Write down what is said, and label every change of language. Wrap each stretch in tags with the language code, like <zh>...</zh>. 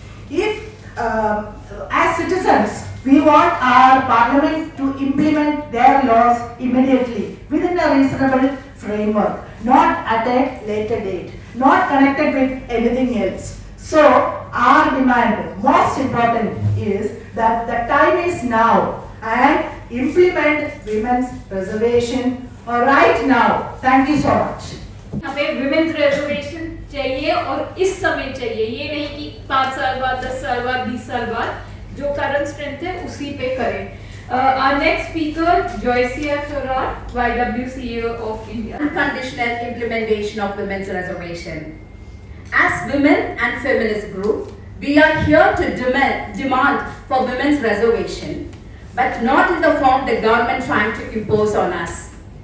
<en>If, as citizens, we want our Parliament to implement their laws immediately within a reasonable framework, not at a later date, not connected with anything else. So, our demand, most important, is that the time is now and implement women's reservation right now. Thank you so much.</en> <hi>हमें women's reservation चाहिए और इस समय चाहिए, ये नहीं कि 5 साल बाद, 10 साल बाद, 20 साल बाद जो current strength है उसी पे करें.</hi> <en>Our next speaker, Joycia Thorat, YWCA of India. Unconditional implementation of women's reservation. As women and feminist group, we are here to demand for women's reservation, but not in the form the government trying to impose on us.</en>